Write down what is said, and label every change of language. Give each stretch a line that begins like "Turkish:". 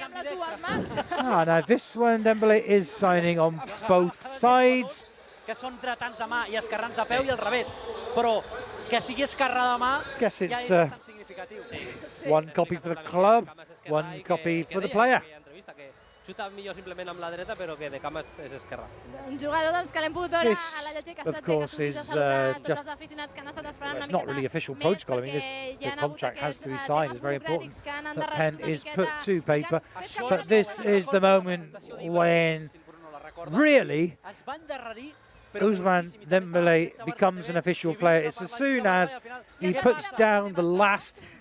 English: Now this one, Dembélé is signing on both sides.
Catalan: Que són dretans de mà i esquerrans de peu i al revés, però que sigui esquerrà de mà ja és bastant significatiu.
English: One copy for the club, one copy for the player.
Catalan: Xuta millor simplement amb la dreta, però que de cames és esquerra. Un jugador doncs, que l'hem pogut veure a la lletja que ha estat bé, que saludar tots els aficionats que han estat esperant una miqueta.
English: It's not really official protocol. I mean, the contract has to be signed. It's very important that pen is put to paper. But this is the moment when really Ousmane Dembélé becomes an official player. It's as soon as he puts down the last